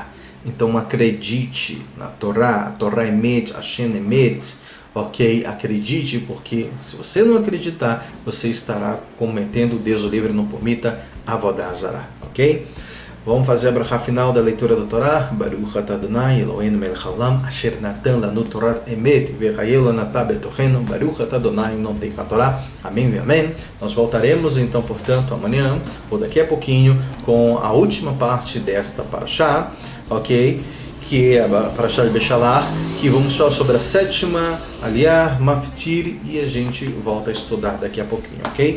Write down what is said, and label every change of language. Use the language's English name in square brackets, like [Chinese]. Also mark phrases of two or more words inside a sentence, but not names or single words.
[Portuguese] Então acredite na Torá, a [Hebrew] תורה אמת, השם אמת, [Portuguese] ok? Acredite, porque se você não acreditar, você estará cometendo, Deus o livre, não permita, [Hebrew] עבודה זרה, [Portuguese] ok? Vamos fazer a brachá final da leitura da Torá. [Hebrew] ברוך אתה אדני אלהינו מלך העולם אשר נתן לנו תורת אמת וחיי עולם נטע בתוכנו ברוך אתה אדני נותן התורה. [Portuguese] Amém e amém. Nós voltaremos então, portanto, amanhã, ou daqui a pouquinho, com a última parte desta parashá, ok? Que é a parashá de Beshalach, que vamos falar sobre a sétima Aliyah, Maftir, e a gente volta a estudar daqui a pouquinho, ok?